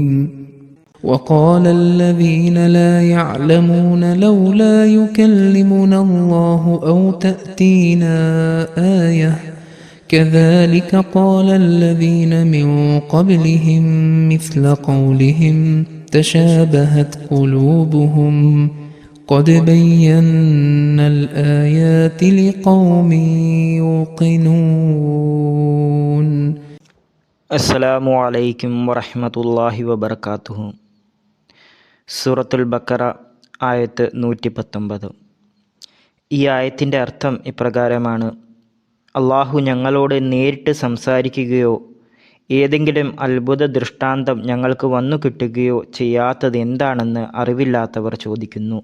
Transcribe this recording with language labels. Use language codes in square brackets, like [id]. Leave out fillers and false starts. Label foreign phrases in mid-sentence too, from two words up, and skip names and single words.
[ar] وقال الذين لا يعلمون لولا يكلمنا الله أو تأتينا آية كذلك قال الذين من قبلهم مثل قولهم تشابهت قلوبهم قد بينا الآيات لقوم يوقنون. السلام عليكم ورحمة الله وبركاته. [ml] സൂറത്തുൽ ബഖറ ആയത്ത് 119. ഈ ആയത്തിൻ്റെ അർത്ഥം ഇപ്രകാരമാണ്: അള്ളാഹു ഞങ്ങളോട് നേരിട്ട് സംസാരിക്കുകയോ ഏതെങ്കിലും അത്ഭുത ദൃഷ്ടാന്തം ഞങ്ങൾക്ക് വന്നു കിട്ടുകയോ ചെയ്യാത്തത് എന്താണെന്ന് അറിവില്ലാത്തവർ ചോദിക്കുന്നു.